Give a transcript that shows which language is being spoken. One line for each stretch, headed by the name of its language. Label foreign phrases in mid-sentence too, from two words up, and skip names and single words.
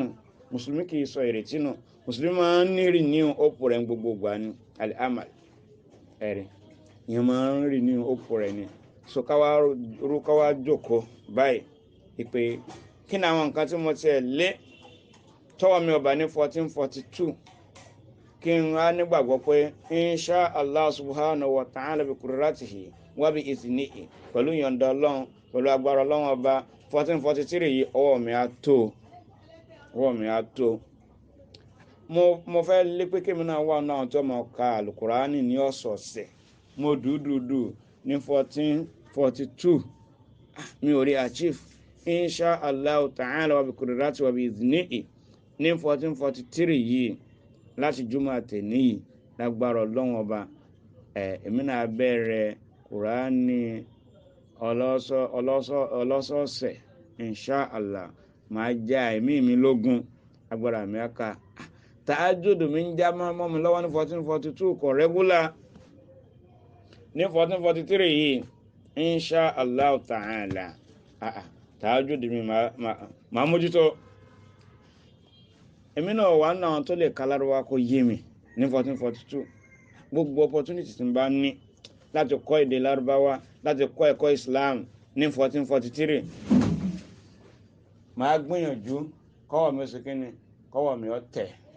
Yoruba: Mùsùlùmí kì í sọ ìrètí nù. Mùsùlùmí máa ń ní
English: renew hope
Yoruba: rẹ̀ gbogbo gbà ní al-amal. Ẹ̀rí. Ìyẹn máa ń
English: renew hope
Yoruba: rẹ̀ ni. So káwá jókòó báyìí. Ìpè kí ni àwọn nǹkan tí mo tiẹ̀ lé tọ́wọ́ mi ọba ní 1442. Kí n wá nígbàgbọ́ pé
Arabic: إن شاء الله سبحانه وتعالى بقدرته وبإذنه.
Yoruba: Pẹ̀lú ìyọ̀ǹda Ọlọ́run, pẹ̀lú agbára Ọlọ́run ọba 1443 yìí ọwọ́ mi á tó. Ọwọ́ mi á tó. Mo fẹ́ lé pé kí mi náà wà náà tó mọ̀ ká Al-Qur'ani ní ọ̀sọ̀ọ̀sẹ̀. Mo dúdúdú ní 1442. Mi ò rí achieve.
Arabic: إن شاء الله تعالى وبقدرته وبإذنه
Yoruba: ní 1443 yìí láti jùmọ̀ àtẹ̀ní yìí lágbára Ọlọ́run ọba. Èmi náà bẹ̀rẹ̀ Qur'ani ọlọ́sọ̀ọ̀sẹ̀
Arabic: إن شاء الله.
Yoruba: Màá já ẹ̀mí mi lógún agbára mi aka. Tahajjud mi ń já mọ́ mi lọ́wọ́ ní 1442 kò regular. Ní 1443 yìí
Arabic: إن شاء الله تعالى
Yoruba: tahajjud mi máa mójútó. Èmi náà wà náà tó lè kálárúwá kó yé mi ní 1442. Gbogbo opportunity tí n bá ní láti kọ́ èdè Lárúbáwá, láti kọ́ ẹ̀kọ́ Islam ní 1443. Màá gbìyànjú kọ́wọ́ mi ó ṣe kíni, kọ́wọ́ mi ó tẹ̀.